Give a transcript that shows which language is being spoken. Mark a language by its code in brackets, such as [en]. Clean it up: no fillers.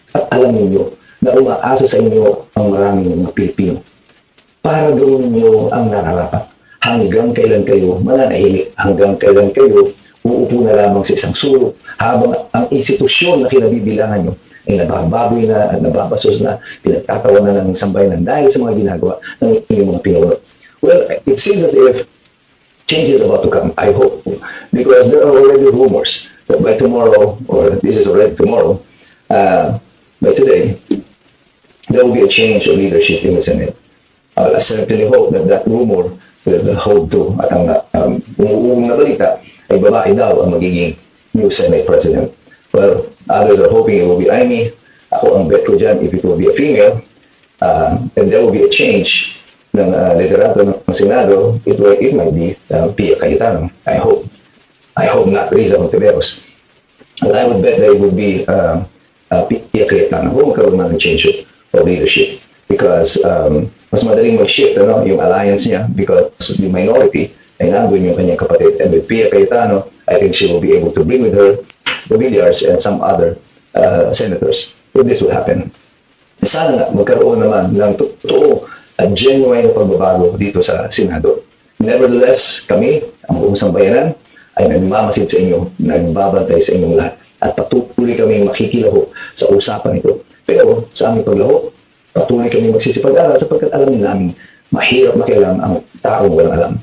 [tl] At alam niyo na umaasa sa inyo ang maraming mga Pilipino para gawin niyo ang nararapat. Hanggang kailan kayo mananahimik, hanggang kailan kayo uupo na lamang sa isang sulok habang ang institusyon na kinabibilangan nyo ay nabababoy na at nababasos na pinagtatawa na ng sambayanan dahil sa mga ginagawa ng inyong mga pinuno. [en] Well, it seems as if change is about to come, I hope, because there are already rumors that by tomorrow, or this is already tomorrow, by today, there will be a change of leadership in the Senate. I certainly hope that that rumor will hold true [tl] at ang umuugong na balita ay babae daw ang magiging [en] new Senate President. Well, others are hoping it will be Amy. [tl] Ako ang bet ko dyan [en] if it will be a female. And there will be a change [tl] ng liderato ng Senado. [en] It might be Pia Cayetano. I hope not Riza Montiveros. And I would bet that it would be Pia Cayetano [tl] kung magkaroon man ng [en] change of leadership. [tl] Because mas madaling mag-shift yung alliance niya [en] because the minority [tl] ay nandun yung kanyang kapatid. [en] And with Pia Cayetano, I think she will be able to bring with her the Villar's and some other senators if this will happen. [tl] Sana nga magkaroon naman ng totoo at genuine na pagbabago dito sa Senado. Nevertheless, kami, ang buong sambayanan, ay nagmamasid sa inyo, nagbabantay sa inyong lahat, at patuloy kami makikilaho sa usapan ito. Pero sa aming paglaho, patuloy kami magsisipag-aral sapagkat alam namin mahirap makialam ang taong walang alam.